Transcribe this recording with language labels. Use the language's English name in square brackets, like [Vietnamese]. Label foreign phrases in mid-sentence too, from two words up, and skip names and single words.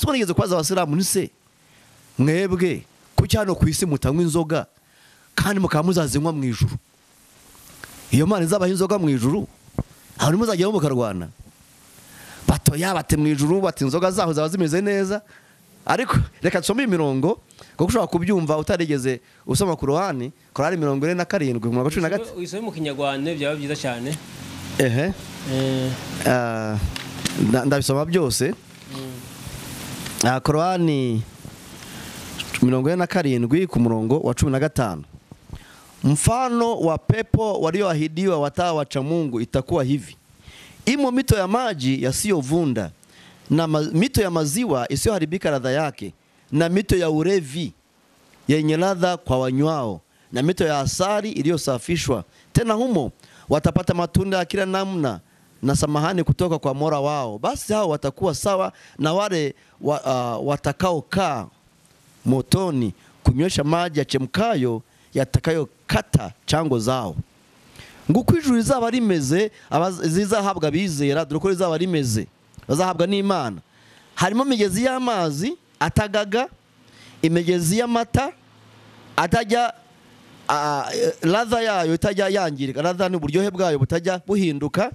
[Kinyarwanda] umwe nigeze kwaza Abisiramu nise mwebwe ku cyano ku isi mutanywa inzoga kandi mukaba muzazinywa mu ijuru iyo Mana izabaha inzoga mu ijuru aho nimuzajyaho mukarwana batoya bate mu ijuru bati inzoga zaho zaba zimeze neza ariko reka tusome imirongo kuko ushobora kubyumva utarigeze usoma ku Korani 47 uyisome mu Kinyarwanda byaba byiza cyane ndabisoma byose Korani 47 ku murongo wa 15. [Swahili] Mfano wa pepo walioahidiwa watawa wacha Mungu itakuwa hivi: imo mito ya maji yasiyovunda na mito ya maziwa isiyoharibika ladha yake, na mito ya urevi yenye ladha kwa wanywao, na mito ya asali iliyosafishwa. Tena humo watapata matunda ya kila namna na samahani kutoka kwa Mola wao. Basi hao watakuwa sawa na wale watakaokaa motoni kunywesha maji yachemkayo yatakayokata chango zao. [Kinyarwanda] Nguko ijuru rizaba rimeze zizahabwa bizera, dore ko rizaba rimeze bazahabwa n'Imana. Harimo imigezi y'amazi atagaga, imigezi y'amata atajya [Swahili] ladha yayo [Kinyarwanda] itajya yangirika, ladha n'uburyohe bwayo butajya buhinduka.